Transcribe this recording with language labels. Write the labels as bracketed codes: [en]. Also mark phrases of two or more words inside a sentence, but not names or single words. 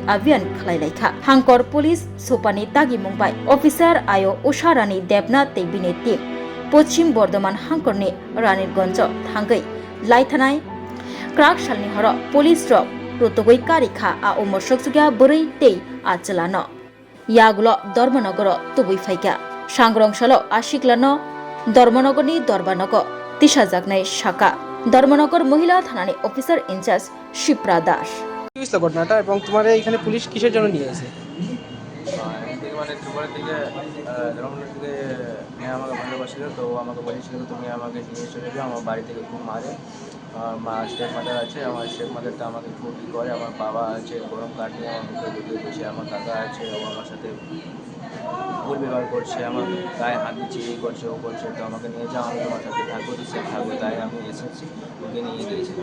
[trp] abian khlai laikha Hangkor Police Supani Tagi Mumbai Officer Ayo Usharani Debna tei bini team Pochim Bardhaman Hangkorni Raniganj thangai laithanai krak salni horo police rok rotogoi karikha a umor sokjogya borei tei achalano yagulo Dharmanagar tubui phaika sangrongsalo asiklano Dharmanagarni Darbanago tishajaknai shaka Dharmanagar Mohila Thanani [en] Officer Incharge [trp] Shipra Das [bn] কি হয়েছিল ঘটনাটা এবং তোমার এখানে পুলিশ কিসের জন্য নিয়ে এসে মানে ত্রিপুরা থেকে ধর্মনগর থেকে মেয়ে আমাকে ভালোবাসিল তো আমাকে বলেছিল তুমি আমাকে নিয়ে চলে যাও আমার বাড়ি থেকে খুব মারে মা [en] step mother [bn] আছে আমার [en] step motherta [bn] আমাকে খুব ই করে আমার বাবা আছে গরম কাঠ নিয়ে আমার মুখে ঢুকিয়ে দিচ্ছে আমার কাকা আছে ও আমার সাথে ভুল ব্যবহার করছে আমার গায়ে হাত দিচ্ছে এই করছে ও করছে তো আমাকে নিয়ে যাও আমি তোমার সাথে থাকবো দিচ্ছে থাকবো তাই আমি এসেছি ওকে নিয়ে গিয়েছিলাম